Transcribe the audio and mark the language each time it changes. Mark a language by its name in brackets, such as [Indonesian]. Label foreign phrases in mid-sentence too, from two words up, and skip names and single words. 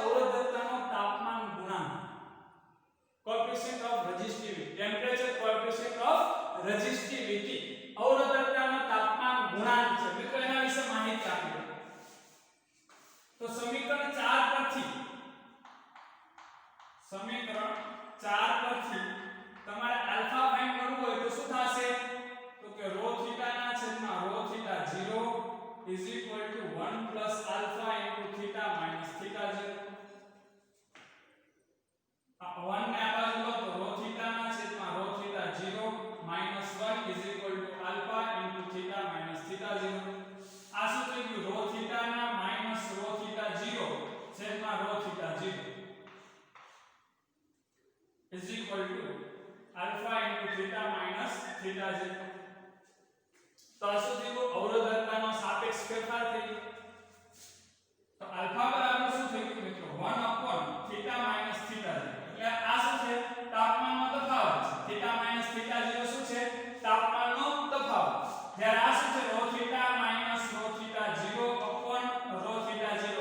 [Gujarati] અવરોધકતાનો તાપમાન ગુણાંક, [English] coefficient of resistivity, temperature coefficient of resistivity [Gujarati] અવરોધકતાનો તાપમાન ગુણાંક છે. મિત્રો એના વિશે માહિતી આપી દો. તો સમીકરણ 4 પરથી તમારે આલ્ફા ફાઇન્ડ કરવું હોય તો શું થશે? તો કે [English] ρ θ [Gujarati] ના છેદમાં [English] ρ θ 0 is equal to 1 plus alpha into theta minus theta 0. [Gujarati] 1 ને આ બાજુ લો તો ρ θ ના છેદમાં [English] ρ θ 0 minus 1 is equal to alpha into theta minus theta 0. [Gujarati] આ શું થઈ ગયું? [English] ρ θ ના minus ρ θ 0 છેદમાં ρ θ 0 is equal to alpha into theta minus theta 0. [Gujarati] તો આ શું થયું? અવરોધકતાનો સાપેક્ષ ફેરફાર થઈ ગયો. તો આલ્ફા બરાબર શું થઈ ગયું મિત્રો? 1 [English] theta minus theta 0. [Gujarati] એટલે આ શું છે? તાપમાનનો તફાવત છે. [English] theta minus theta 0 [Gujarati] શું છે? તાપમાનનો તફાવત. જ્યારે આ શું છે? [English] ρ theta minus ρ theta 0 upon ρ theta 0 [Gujarati] અપોન ρ થીટા 0.